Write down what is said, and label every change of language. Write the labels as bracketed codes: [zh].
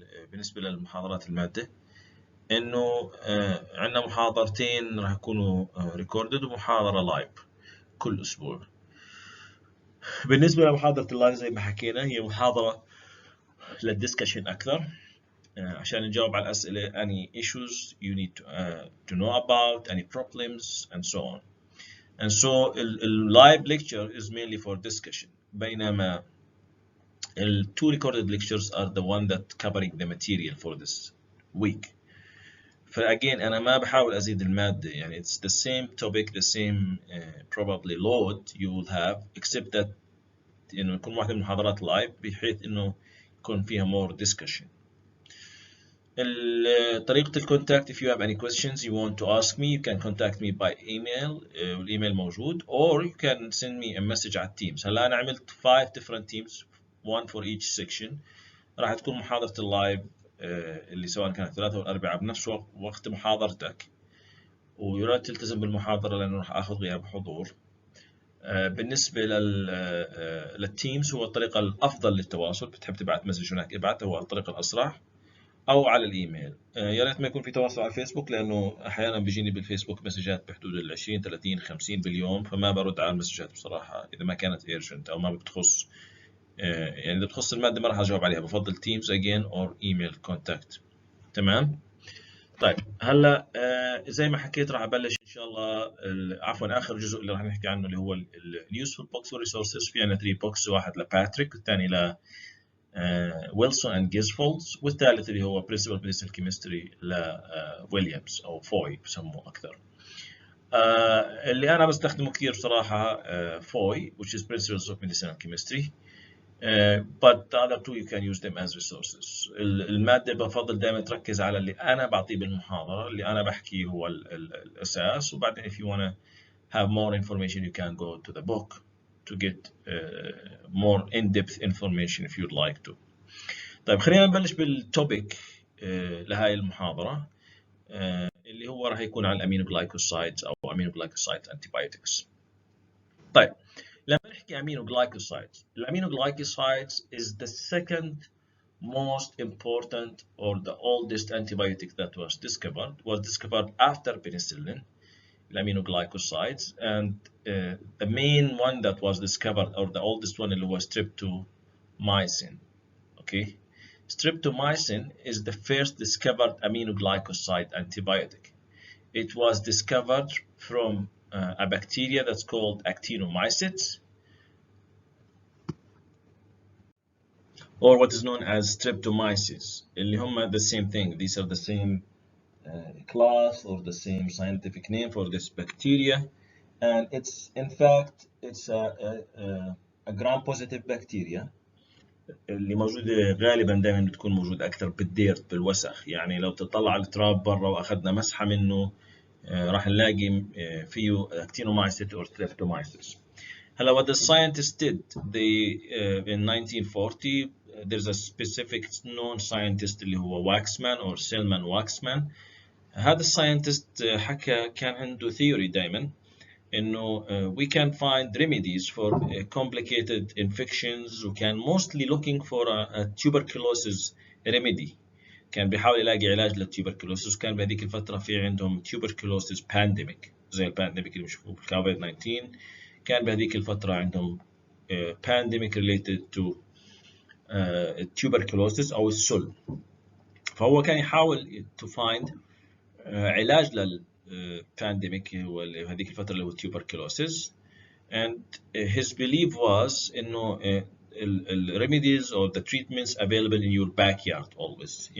[ar] بالنسبه للمحاضرات الماده انه عندنا محاضرتين راح يكونوا ريكوردد ومحاضره لايف كل اسبوع. بالنسبه لمحاضره اللايف زي ما حكينا هي محاضره للدسكشن اكثر، عشان نجاوب على الأسئلة [en] any issues you need to know about, any problems and so on. And so the live lecture is mainly for discussion، [ar] بينما [en] the 2 recorded lectures are the one that covering the material for this week. [ar] فagain أنا ما بحاول أزيد المادة، يعني [en] it's the same topic, the same probably load you will have, [ar] except that إنه يكون واحدة من المحاضرات live بحيث إنه يكون فيها [en] more discussion. [ar] طريقة الكونتاكت [en] if you have any questions you want to ask me you can contact me by email، الإيميل موجود، or you can send me a message على Teams. [ar] هلا أنا عملت [en] 5 different teams, one for each section. [ar] راح تكون محاضرة اللايف اللي سواء كانت الثلاثاء والأربعاء بنفس وقت محاضرتك، ويراد تلتزم بالمحاضرة لأنه راح آخذ غياب حضور. بالنسبة للتيمز هو الطريقة الأفضل للتواصل، بتحب تبعت مسج هناك ابعته، هو الطريقة الأسرع، أو على الإيميل. يا ريت ما يكون في تواصل على الفيسبوك، لأنه أحيانا بيجيني بالفيسبوك مسجات بحدود 20 30 50 باليوم، فما برد على المسجات بصراحة إذا ما كانت urgent أو ما بتخص يعني إذا بتخص المادة ما راح أجاوب عليها، بفضل تيمز [en] again or email contact. [ar] تمام. طيب هلا زي ما حكيت راح ابلش ان شاء الله عفوا اخر جزء اللي راح نحكي عنه اللي هو اليوسفول بوكس والريسورسز. في عندنا 3 بوكس، واحد لباتريك والثاني ل ويلسون اند جيزفولدز، والثالث اللي هو برنسبل ميديسينال كيمستري لويليامز او فوي بسموه اكثر. اللي انا بستخدمه كثير بصراحه فوي [en] which is principles of medicinal chemistry. But the other two you can use them as resources. [ar] المادة بفضل دائما تركز على اللي أنا بعطيه بالمحاضرة، اللي أنا بحكيه هو الأساس، وبعدين [en] if you wanna have more information you can go to the book to get more in-depth information if you'd like to. [ar] طيب خلينا نبلش بالتوبيك لهاي المحاضرة اللي هو راح يكون عن الأمينوغلايكوسايدز أو أمينوغلايكوسايد antibiotics. [en] طيب لما نحكي aminoglycosides, aminoglycosides is the second most important or the oldest antibiotic that was discovered after penicillin, aminoglycosides, and the main one that was discovered or the oldest one was streptomycin. Okay, streptomycin is the first discovered aminoglycoside antibiotic. It was discovered from a bacteria that's called actinomycetes, or what is known as streptomyces. اللي هم the same thing. These are the same class or the same scientific name for this bacteria, and it's in fact it's a gram-positive bacteria [ar] اللي موجودة غالبا دائما بتكون موجودة أكثر بالديرت بالوسخ. يعني لو تطلع على التراب برا وأخذنا مسحة منه راح نلاقي فيه actinomyces or streptomyces. [en] Hello, what the scientists did, they in 1940 there's a specific known scientist [ar] اللي هو [en] Waxman or Selman Waxman. [ar] هذا الساينتست حكى كان عنده [en] theory دائما إنه we can find remedies for complicated infections، وكان mostly looking for a tuberculosis remedy. [ar] كان بيحاول يلاقي علاج للتوبركلوسيس، وكان بهذيك الفترة في عندهم [en] tuberculosis pandemic [ar] زي البانديميك اللي بنشوفه بالكوفيد 19. كان بهذيك الفترة عندهم [en] pandemic related to tuberculosis [ar] أو السل. فهو كان يحاول [en] to find علاج للبانديميك هو هذيك الفترة اللي هو tuberculosis, and his belief was إنه remedies or the treatments available in your backyard always.